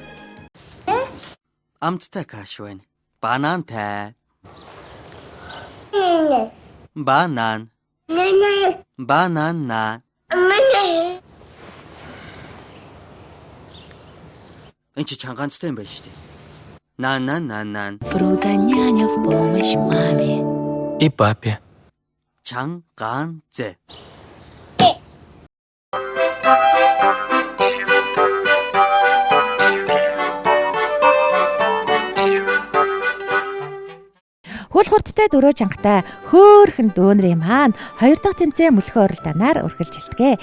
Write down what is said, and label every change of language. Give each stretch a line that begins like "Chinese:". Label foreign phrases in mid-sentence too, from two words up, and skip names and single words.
Mongolian: Амттай каш байна. Банантай. Банан. Банана. Энд чи чангаанцтай юм байна шүү дээ. Нан.
Russian: Фрута няня в помощь маме. И папе.
Mongolian: Чангаанцэ. Хөл хурдтай дөрөө чангатай хөөрхөн дүүнрийн маань 2 дахь тэмцээн мөлхөө уралдаанаар үргэлжилдэг.